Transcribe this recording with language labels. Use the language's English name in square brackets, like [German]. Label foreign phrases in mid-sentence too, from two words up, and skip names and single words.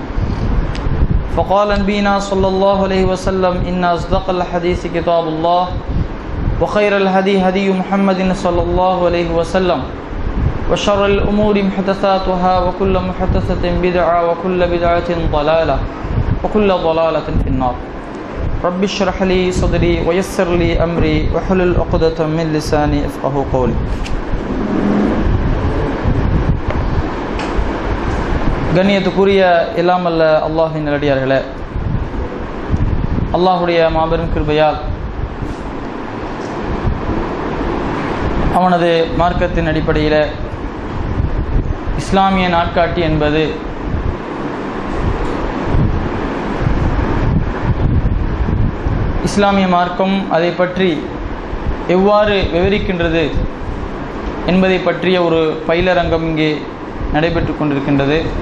[Arabic] فقال نبينا صلى الله عليه وسلم إن أصدق الحديث كتاب الله وخير الهدي هدي محمد صلى الله عليه وسلم وشر الأمور محدثاتها وكل محدثة بدعة وكل بدعة ضلالة وكل ضلالة في النار. رب اشرح لي صدري ويسر لي أمري واحلل عقدة من لساني يفقهوا قولي. [Tamil] கண்ணியத்துக்குரிய எல்லாம் அல்ல அல்லாஹ்வின் நல்லடியார்களே, அல்லாஹ்வுடைய மாபெரும் கிருபையால் அவனது மார்க்கத்தின் அடிப்படையில் இஸ்லாமிய நாட்காட்டி என்பது இஸ்லாமிய மார்க்கம் அதை பற்றி எவ்வாறு விவரிக்கின்றது என்பதை பற்றிய ஒரு பயிலரங்கம் இங்கே நடைபெற்று கொண்டிருக்கின்றது.